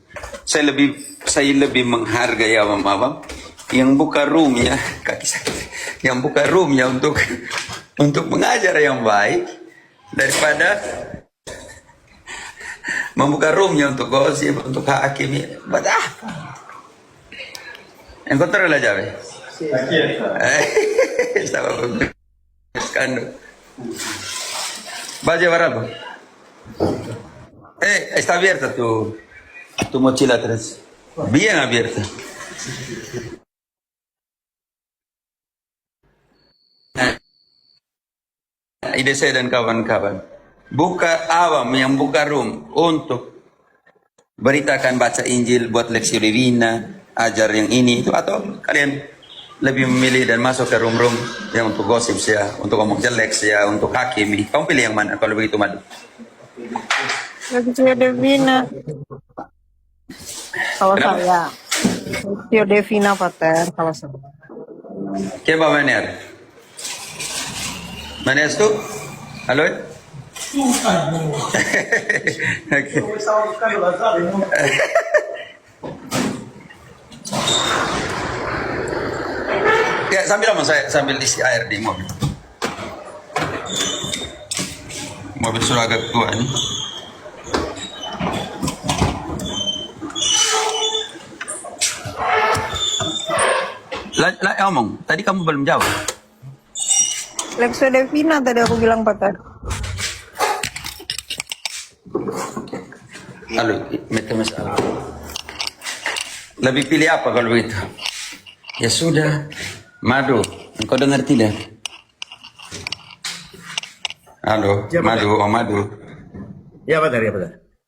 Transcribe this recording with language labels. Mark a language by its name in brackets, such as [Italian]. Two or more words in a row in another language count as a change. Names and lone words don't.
[Indonesian] Saya lebih menghargai awam-awam yang buka roomnya, kaki sakit, yang buka roomnya untuk mengajar yang baik daripada membuka roomnya untuk gosip, untuk hakimi. Buat apa? [Spanish] Encontré la llave. Estaba buscando. ¿Vas a llevar algo? Está abierta tu mochila atrás. Bien abierta. [Indonesian] Ide saya dan kawan-kawan. Buka awam yang buka room untuk beritakan, baca Injil, buat leksi divina, ajar yang ini itu, atau kalian lebih memilih dan masuk ke room-room yang untuk gosip ya, untuk ngomong jelek ya, untuk hakimi. Kamu pilih yang mana kalau begitu, Madu? leksi divina. Kalau saya leksi divina, Pater. Kalau saya [Spanish] ¿Quién va a venir? ¿Venías tú? ¿Aló? Okay. [Indonesian] Ya, sambil isi air di mobil. Mobil sudah agak tua ini. Omong, tadi kamu belum jawab. leksi divina tadi aku bilang, Pater. [Spanish] Halo, metemos algo. [Indonesian] Lebih pilih apa kalau begitu? Ya sudah, Madu, engkau dengar tidak? Halo, ya, Madu, Madu. Ya, Pater, ya, Pater.